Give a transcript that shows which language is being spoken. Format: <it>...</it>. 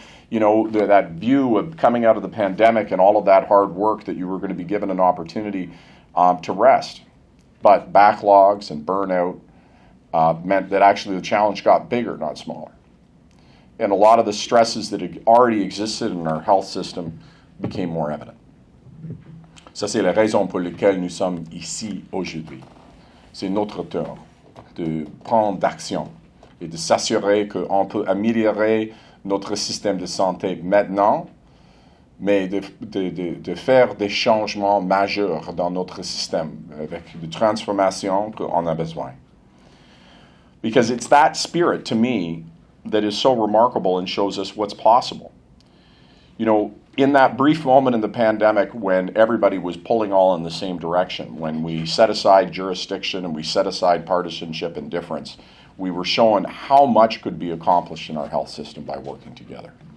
<en>That view of coming out of the pandemic and all of that hard work, that you were going to be given an opportunity to rest. But backlogs and burnout meant that actually the challenge got bigger, not smaller. And a lot of the stresses that had already existed in our health system became more evident.</en> <fr>Ça, c'est la raison pour laquelle nous sommes ici aujourd'hui. C'est notre tour de prendre d'action et de s'assurer qu'on peut améliorer notre système de santé maintenant, mais de faire des changements majeurs dans notre système avec des transformations qu'on a besoin.</fr> <en>Because it's that spirit, to me, that is so remarkable and shows us what's possible. In that brief moment in the pandemic when everybody was pulling all in the same direction, when we set aside jurisdiction and we set aside partisanship and difference, we were showing how much could be accomplished in our health system by working together.</en>